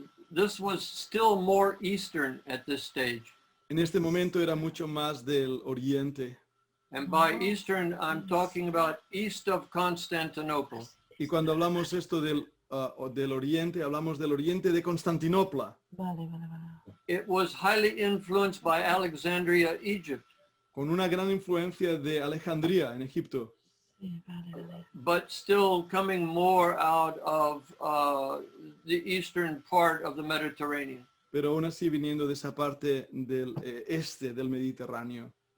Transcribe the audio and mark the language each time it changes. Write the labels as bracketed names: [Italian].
[English] This was still more Eastern at this stage. [Spanish] En este momento era mucho más del oriente. [English] And by Eastern, I'm talking about east of Constantinople. [Spanish] Y cuando hablamos esto del oriente, hablamos del oriente de Constantinopla. Vale. [English] It was highly influenced by Alexandria, Egypt, [Spanish] Con una gran influencia de Alejandría en Egipto. Sí, vale. [English] but still coming more out of the eastern part of the Mediterranean. [Spanish] Pero aún así viniendo de esa parte del este del Mediterráneo.